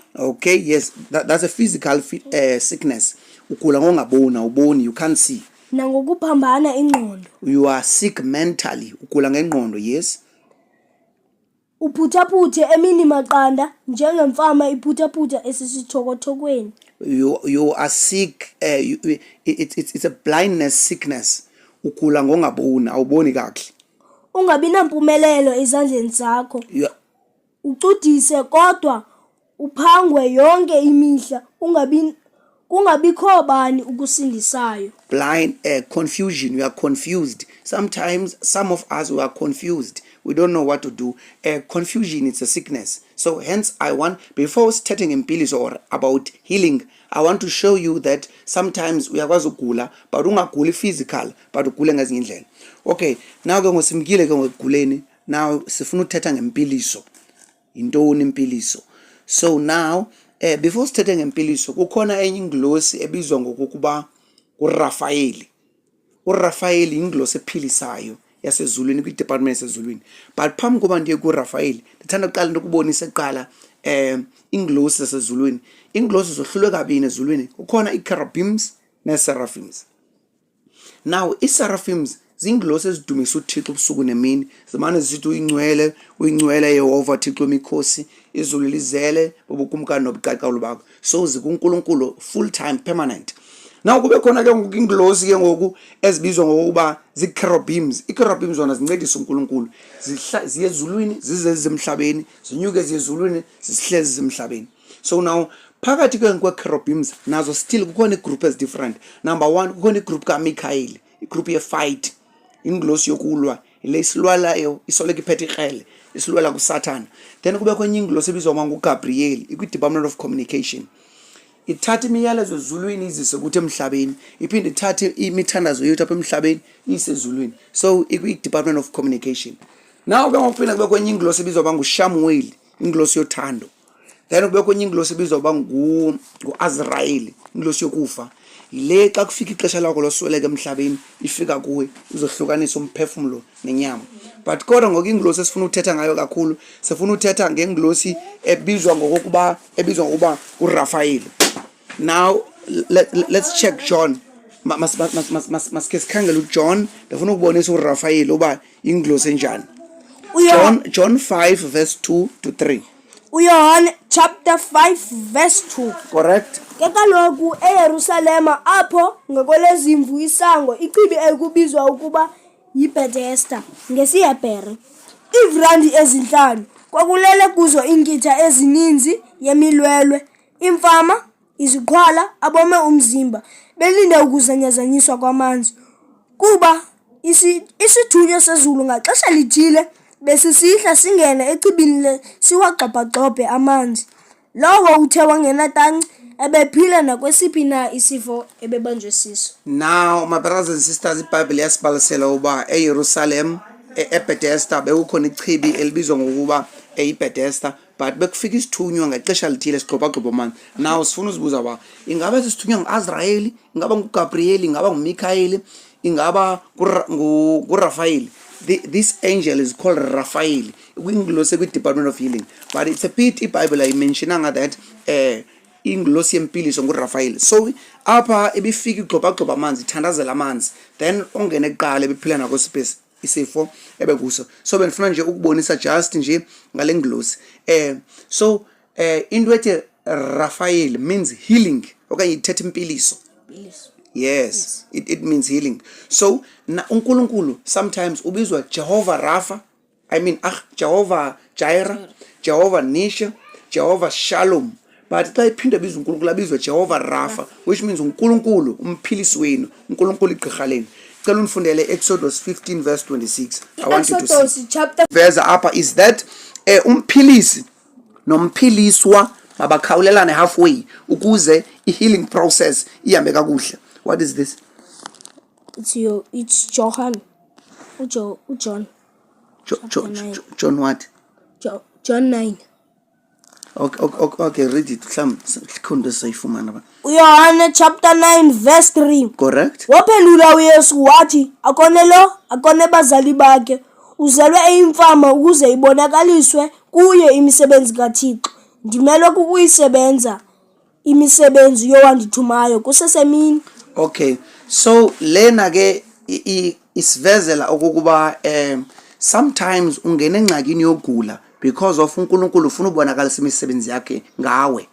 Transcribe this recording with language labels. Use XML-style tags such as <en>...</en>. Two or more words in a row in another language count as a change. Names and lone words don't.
<en>Okay, yes, that's a physical sickness.</en> <xh>Ugula ngongabona, uboni,</xh> <en>you can't see.</en> <xh>Nangokuphambana ingqondo.</xh> <en>You are sick mentally.</en> <xh>Ugula ngengqondo, yes. Uphuthaphuthe emini maqanda njengemfama iphuthaphutha esisithokotokweni.</xh> <en>You are sick. It's a blindness sickness.</en> <xh>Ugula ngongabona, awuboni kahle. Ungabi nampumelelo ezandleni zakho. Ucudise kodwa uphangwe yonke imihla kungabikho bani ukusindisayo.</xh> <en>Blind, confusion, you are confused. Sometimes some of us we are confused. We don't know what to do. Confusion is a sickness. So hence before starting impiliso or about healing, I want to show you that sometimes</en> <xh>uyakwazi ukugula</xh> <en>but ungaguli physical but</en> <xh>ugule ngezinye indlela.</xh> <en>Okay, now</en> <xh>ke ngosimkile ke ngokuguleni. Now sifuna uthetha ngempiliso. Intoni impiliso?</xh> <en>So now before starting</en> <xh>ngempiliso kukhona enye inglosi ebizwa ngokuba uRafael. uRafael inglosi ephilisayo yasezulwini kwidepartment yasezulwini. But phambi koba ndiye kuRafael ndithanda uqala ukubonisa eqala inglosi yasezulwini. Inglosi zohlulwe kabini ezulwini. Kukhona iCherubims neSeraphims. Now iSeraphims zinglosi ezidumisa uThixo ubusuku nemini. Zamane zithi uyingcwele Yehova Thixo mikhosi, izulu lizele bobukumkani nobuqaqawulo bakho. So zikuNkulunkulu</xh> <en>full time permanent.</en> <xh>Now kube khona ke ngoku inglosi ke ngoku ezibizwa ngokuba zi-cherubims. I-cherubims zona zincedisa uNkulunkulu, ziye ezulwini zize zemhlabeni, zinyuke ziye ezulwini zisihlezi zemhlabeni.</xh> <en>So now</en> <xh>phakathi ke kwe-cherubims nazo still kukhona igroup</xh> <en>as different.</en> <xh>Number 1 kukhona igroup kaMikael, igroup ye-fight, inglosi yokulwa, ile isilwalayo isoleka iphethe ikrele, isilwela kuSathana. Then kube kwenye inglosi ebizwa ngoGabriel, ikwi-</xh> <en>Department of Communication.</en> <xh>Ithatha imiyalezo ezulwini izise ukuthi emhlabeni, iphinde ithathe imithandazo yethu apha emhlabeni ise ezulwini. So ikwi-</xh> <en>Department of Communication.</en> <xh>Now ke ngokuphinda kube kwenye inglosi ebizwa nguShamuel, inglosi yothando. Then kube kwenye inglosi ebizwa nguAzrael, inglosi yokufa. Ile xa kufika ixesha lakho losweleka emhlabeni ifika kuwe uzohlukanisa umphefumulo nenyama. But kodwa ngoku inglosi esifuna uthetha ngayo kakhulu sifuna uthetha ngenglosi ebizwa ngokuba uRaphael.</xh> <en>Now let's check John.</en> <xh>Maske sikhangela uJohn, ndifuna ukubonisa uRaphael uba inglosi enjani.</xh> <en>John 5 verse 2 to 3. uYohane chapter 5 verse 2. Correct.</en> <xh>Ke kaloku eYerusalema apho ngokwelezimvu isango ichibi elikubizwa ukuba yiBethesda ngesiHebhere, ivrandi ezinhlanu kwakulele kuzo inkitha ezininzi yemilwelwe, imfama, iziqhwala, abome umzimba belinde ukuzanyazanyiswa kwamanzi, kuba isithunywa sezulu ngaxesha lithile besisihla singena echibini siwagxabhagxobhe amanzi. Lowo uthe wangenatanci ebephila nakwesiphi na isifo ebebanjwe siso.</xh> <en>Now my brothers and sisters,</en> <xh>iBhayibheli yasibalisela uba eYerusalem eBethesda bekukhona ichibi elibizwa ngokuba eyiBethesda, but bekufika isithunywa ngexesha lithile sigxobagxobha amanzi. Now sifuna uzibuza ba ingaba sisithunywa nguAzrael, ingaba nguGabriel, ingaba nguMikael, ingaba nguRaphael.</xh> <en>This angel is called Raphael.</en> <xh>Inglosi kwi-</xh> <en>Department of Healing, but it's a bit</en> <xh>iBhayibheli ayimentionanga that inglosi yempiliso nguRaphael. So apha ebifika igxobagxobha amanzi, ithandazela amanzi, then ongene kuqala ebephila nakwesiphi isifo ebekuso. So benifuna nje ukubonisa just nje ngale nglosi. So into ethi Raphael</xh> <en>means healing</en> <xh>okanye ithetha impiliso.</xh> <en>Yes, it means healing. So</en> <xh>na uNkulunkulu</xh> <en>sometimes ubizwa Jehovah Rapha, Jehovah Jireh, Jehovah Nisha, Jehovah Shalom.</en> <xh>But xa iphinde bizwa uNkulunkulu abizwa Jehovah Rapha,</xh> <en>which means</en> <xh>uNkulunkulu umphilisi wenu, uNkulunkulu igqirha lenu. Cela unifundele</xh> <en>Exodus 15 verse 26. I want you to see. Exodus chapter</en> <xh>verse apha</xh> <en>is that</en> <xh>umphilisi nomphiliswa mabakhawulelane halfway ukuze</xh> <en>healing process</en> <xh>ihambe kakuhle.</xh> <en>What is this? It's John. John. John what? John 9. Okay, read it. uYohane chapter 9 verse 3. Correct.</en> <xh>Waphendula uYesu wathi, akone bazali bakhe, uzelwe eyimfama ukuze ibonakaliswe kuye imisebenzi kaThixo. Ndimelwe kukuyisebenza imisebenzi yowandithumayo kusesemini. Okay, so lena ke isivezela okokuba sometimes ungena engxakini yogula</xh> <en>because of</en> <xh>uNkulunkulu ufuna ubonakalisa imisebenzi yakhe ngawe.</xh>